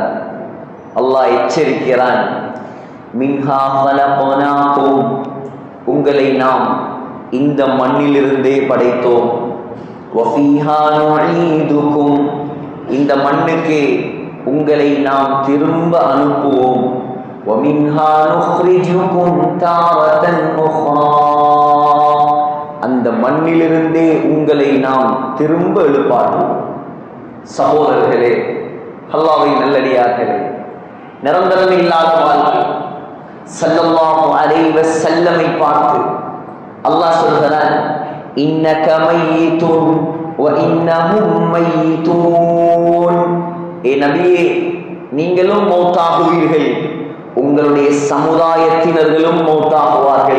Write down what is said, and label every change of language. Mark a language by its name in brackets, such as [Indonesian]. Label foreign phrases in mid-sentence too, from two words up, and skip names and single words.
[Tamil] அல்லாஹ் எச்சரிக்கிறான், [Arabic] منها خلقناكم, [Tamil] உங்களை நாம் இந்த மண்ணிலிருந்தே படைத்தோம், [Arabic] وفيها نعيدكم, [Tamil] இந்த மண்ணுக்கே உங்களை நாம் திரும்ப அனுப்புவோம், [Arabic] وَمِنْهَا نُخْرِجُكُمْ تَارَةً أُخْرَى, [Tamil] அந்த மண்ணிலிருந்தே உங்களை நாம் திரும்ப எழுப்பார்கள். சகோதரர்களே, அல்லாஹ்வின் நல்லடியார்களே, நிரந்தரம் இல்லாத வாழ்க்கை. [Arabic] صلى الله عليه وسلم [Tamil] பார்த்து அல்லாஹ் சொல்கிறான், [Arabic] إنك ميت وإنهم ميتون, [Tamil] ஏ நபியே, நீங்களும் மௌத்தாகுவீர்கள், உங்களுடைய சமுதாயத்தினர்களும் மௌத்தாகுவார்கள்.